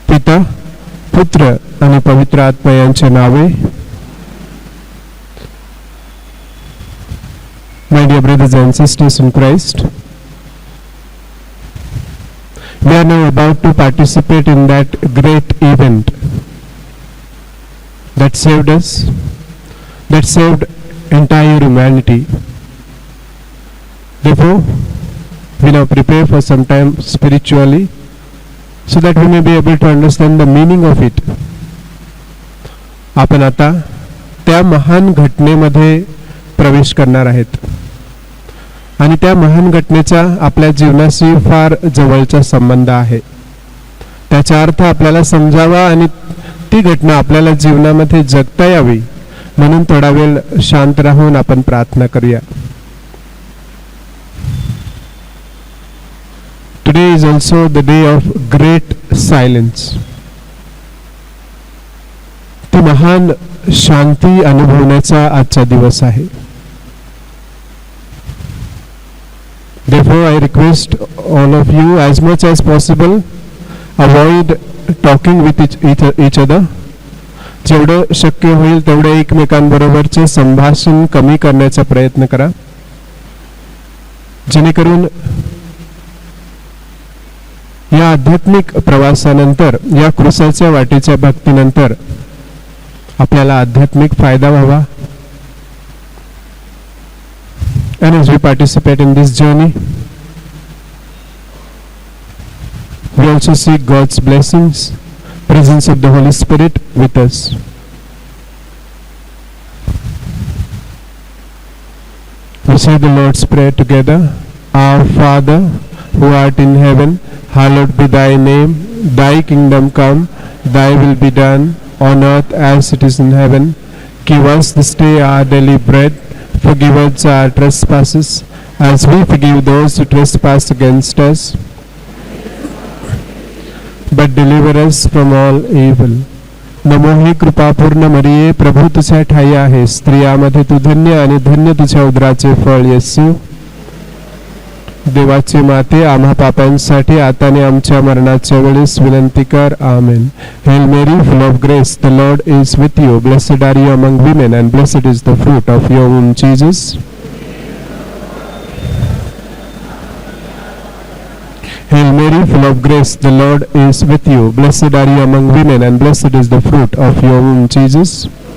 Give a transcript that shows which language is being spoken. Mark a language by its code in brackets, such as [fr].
[mr] पिता, पुत्र आणि पवित्र आत्मा यांचे नावे. [en] My dear brothers and sisters in Christ, we are now about to participate in that great event that saved us, that saved entire humanity. Therefore, we now prepare for some time spiritually so that we may be able to understand the meaning of it. [mr] आपण आता त्या महान घटनेमध्ये प्रवेश करणार आहेत आणि त्या महान घटनेचा आपल्या जीवनाशी फार जवळचा संबंध आहे. त्याचा अर्थ आपल्याला समजावा आणि ती घटना आपल्याला जीवनामध्ये जगता यावी म्हणून थोडा वेळ शांत राहून आपण प्रार्थना करूया. [en] Today is also the day of great silence. [mr] ती महान शांती अनुभवण्याचा आजचा दिवस आहे. [en] Therefore, I request all of you, as much as possible, avoid talking with each other. [mr] जेवढं शक्य होईल तेवढे एकमेकांबरोबरचे संभाषण कमी करण्याचा प्रयत्न करा, जेणेकरून या आध्यात्मिक प्रवासानंतर, या क्रूसाच्या वाटेच्या भक्तीनंतर आपल्याला आध्यात्मिक फायदा व्हावा. [en] And as we participate in this journey, we also seek God's blessings, presence of the Holy Spirit with us. We say the Lord's Prayer together. Our Father, who art in heaven, hallowed be thy name. Thy kingdom come, thy will be done on earth as it is in heaven. Give us this day our daily bread. Forgive us our trespasses, as we forgive those who trespass against us. But deliver us from all evil. [mr] नमो हे कृपापूर्ण मरिये, प्रभू तुझ्या ठाई आहे. स्त्रियामध्ये तू धन्य आणि धन्य तुझ्या उदराचे फळ येशू. देवाचे माते, आम्हा पापांसाठी आता आणि आमच्या मरणाच्या वेळेस विनंती कर. आमेन. [en] Hail Mary, full of grace, the Lord is with you. Blessed are you among women, and blessed is the fruit of your womb, Jesus. Hail Mary, full of grace, the Lord is with you. Blessed are you among women, and blessed is the fruit of your womb, Jesus.